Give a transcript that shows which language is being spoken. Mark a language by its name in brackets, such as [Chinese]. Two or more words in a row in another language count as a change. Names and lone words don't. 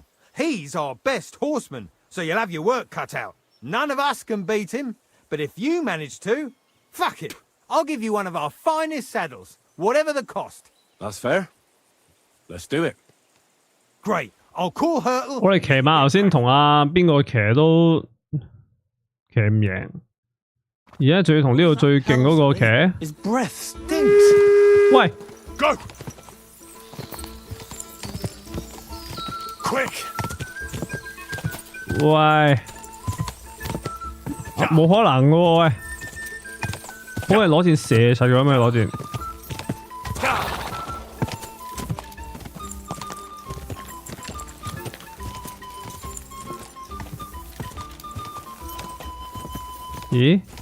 [English] He's our best horseman, so you'll have your work cut out. None of us can beat him, but if you manage to, fuck it. I'll give you one of our finest saddles, whatever the cost. That's fair. Let's do it. Great. I'll call Hurtle. [Cantonese] 我哋騎馬頭先同阿邊個騎都騎唔贏，而家仲要同呢度最勁嗰個騎。 [English] His breath stinks. [Cantonese] 喂 [English] Go! Quick! [Cantonese] 喂，冇可能嘅喎喂，可能攞箭射實咗咩攞箭？咦？